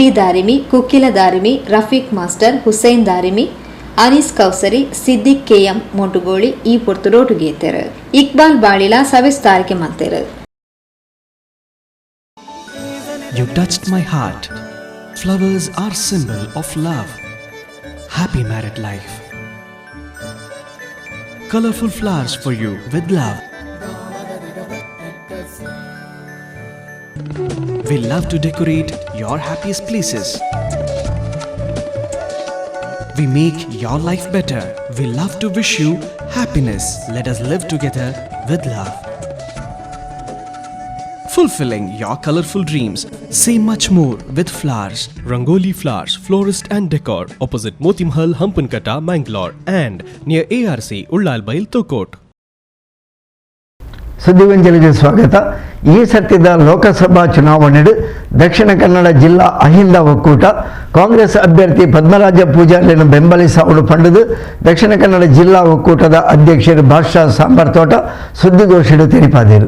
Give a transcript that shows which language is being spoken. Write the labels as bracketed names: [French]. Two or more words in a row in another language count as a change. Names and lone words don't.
[Tulu] ದಾರಿಮಿ, ಕುಕ್ಕಿಲ ದಾರಿಮಿ, ರಫೀಕ್ ಮಾಸ್ಟರ್, ಹುಸೈನ್ ದಾರಿಮಿ, ಅನೀಸ್ ಕೌಸರಿ, ಸಿದ್ದಿಕ್ ಕೆ.ಎಂ. ಮೊಂಟುಗೋಳಿ ಈ ಪೊರ್ತುಡೋಟುಗೇತೆರು. ಇಕ್ಬಾಲ್ ಬಾಳಿಲ ಸವಿಸ್ತಾರಿಕೆ ಮಾಡ್ತೇರು. [English] You touched my heart. Flowers are symbol of love. Happy married life. Colorful flowers for you with love. We love to decorate your happiest places. We make your life better. We love to wish you happiness. Let us live together with love. Fulfilling your colorful dreams. Say much more with flowers. Rangoli Flowers, Florist and Decor, opposite Moti Mahal, Hampankatta, Mangalore, and near ARC, Ullalbail, Tokot. [Tulu] ಸುದ್ದಿವಂಜಲಿಗೆ ಸ್ವಾಗತ. ಈ ಸತ್ಯದ ಲೋಕಸಭಾ ಚುನಾವಣೆಡು ದಕ್ಷಿಣ ಕನ್ನಡ ಜಿಲ್ಲಾ ಅಹಿಂದ ಒಕ್ಕೂಟ ಕಾಂಗ್ರೆಸ್ ಅಭ್ಯರ್ಥಿ ಪದ್ಮರಾಜ ಪೂಜಾರಿಯನ್ನು ಬೆಂಬಲಿಸಲು ಪಂಡದು ದಕ್ಷಿಣ ಕನ್ನಡ ಜಿಲ್ಲಾ ಒಕ್ಕೂಟದ ಅಧ್ಯಕ್ಷರು ಬಾದ್ಶಾ ಸಾಂಬಾರ್ ತೋಟ ಸುದ್ದಿಗೋಷ್ಠಿಡು ತೆರಿಪಾದರು.